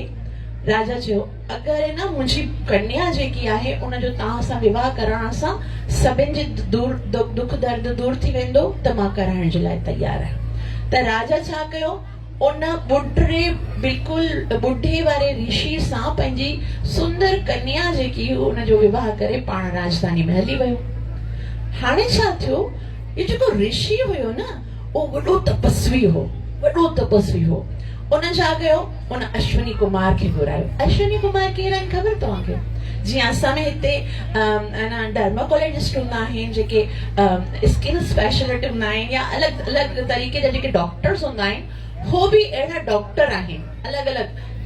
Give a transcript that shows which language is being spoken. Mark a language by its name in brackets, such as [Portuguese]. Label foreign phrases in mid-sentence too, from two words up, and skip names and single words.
[Sindhi] राजा चयो अगरि न मुंहिंजी कन्या जेकी आहे उनजो तव्हां सां विवाह करण सां सभिनि जे दुख दर्द दूर थी वेंदो त मां कराइण जे लाइ तयार आहियां। त राजा छा कयो, उन बिल्कुलु ॿुढे वारे ऋषि सां पंहिंजी सुंदर कन्या जेकी उनजो विवाह करे पाण राजधानी में हली वियो। हाणे छा थियो, ये जेको ऋषि हुयो न उहो वॾो तपस्वी हो, वॾो तपस्वी हो। उन छा कयो, उन अश्विनी कुमार खे घुरायो। अश्विनी कुमार केरु आहिनि ख़बर तव्हांखे? जीअं असां में हिते डर्माकोलॉजिस्ट हूंदा आहिनि, जेके [English] skin specialist [Sindhi] हूंदा आहिनि, या अलॻि अलॻि तरीक़े जा जेके डॉक्टर्स हूंदा आहिनि, हो बि अहिड़ा डॉक्टर आहिनि अलॻि अलॻि।